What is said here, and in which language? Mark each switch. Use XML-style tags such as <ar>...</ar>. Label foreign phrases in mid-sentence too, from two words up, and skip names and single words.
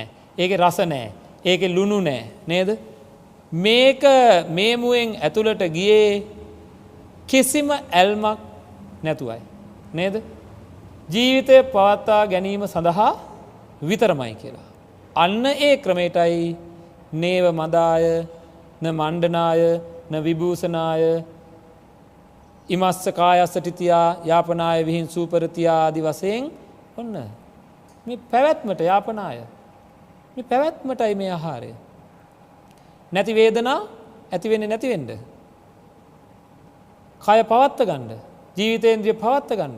<si>ඒකේ රස නෑ. ඒකේ ලුණු නෑ. නේද? මේක මේ මුවෙන් ඇතුළට ගියේ කිසිම ඇල්මක් නැතුවයි. නේද? ජීවිතය පවත්වා ගැනීම සඳහා විතරමයි කියලා. අන්න ඒ ක්‍රමයටයි</si> <pi>නේව මදාය න මණ්ඩනාය න විභූෂනාය ඉමස්ස කායස්ස ටිතියා යාපනාය විහිං සූපරතියා</pi> <si>ආදි වශයෙන් ඔන්න මේ පැවැත්මට</si> <pi>යාපනාය.</pi> <si>මේ පැවැත්මටයි මේ ආහාරය. නැති වේදනා ඇති වෙන්නේ නැති වෙන්න. කය පවත්ත ගන්න. ජීවිතේන්ද්‍රිය පවත්ත ගන්න.</si>